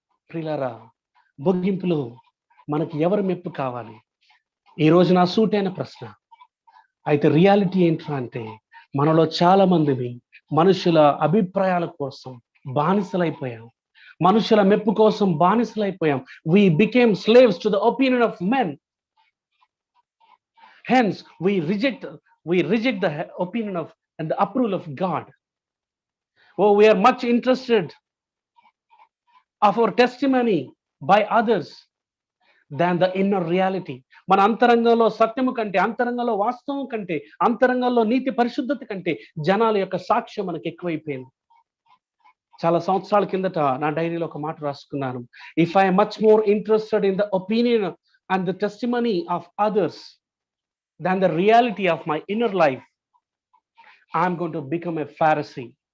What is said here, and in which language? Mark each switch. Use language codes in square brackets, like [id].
[te] ప్రియులారా, ముగింపులో మనకి ఎవరు మెప్పు కావాలి? ఈ రోజు నా సూటైన ప్రశ్న. అయితే రియాలిటీ ఏంట్రా అంటే, మనలో చాలా మందిని మనుషుల అభిప్రాయాల కోసం బానిసలైపోయాం, మనుషుల మెప్పు కోసం బానిసలైపోయాం. [en] We became slaves to the opinion of men. Hence we reject the opinion of and the approval of God. Oh, we are much interested of our testimony by others than the inner reality. [te] మన అంతరంగంలో సత్యము కంటే, అంతరంగంలో వాస్తవం కంటే, అంతరంగంలో నీతి పరిశుద్ధత కంటే జనాల యొక్క సాక్ష్యం మనకు ఎక్కువైపోయింది. చాలా సంవత్సరాల కిందట నా డైరీలో ఒక మాట రాసుకున్నాను. [en] If I much more interested in the opinion and the testimony of others than the reality of my inner life, I'm going to become a Pharisee.